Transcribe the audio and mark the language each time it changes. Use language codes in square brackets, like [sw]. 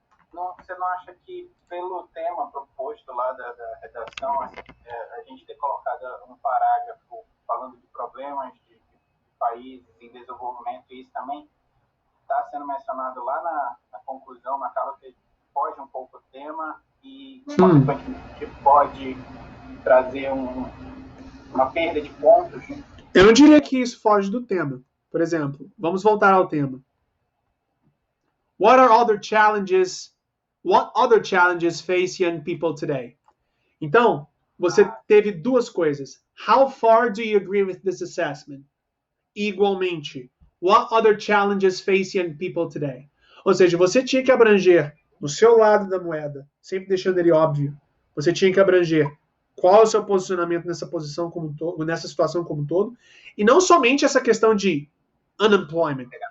[pt] Você não acha que, pelo tema proposto lá da redação, a gente ter colocado um parágrafo falando de problemas de países em desenvolvimento, e isso também está sendo mencionado lá na conclusão, na cala, que foge um pouco o tema e, consequentemente, pode trazer uma perda de pontos? Eu não diria que isso foge do tema. Por exemplo, vamos voltar ao tema. [en] What other challenges face young people today? [pt] Então, você teve duas coisas. [en] How far do you agree with this assessment? Igualmente, what other challenges face young people today? [pt] Ou seja, você tinha que abranger no seu lado da moeda, sempre deixando ele óbvio, você tinha que abranger qual é o seu posicionamento nessa posição como um todo, nessa situação como um todo, e não somente essa questão de unemployment.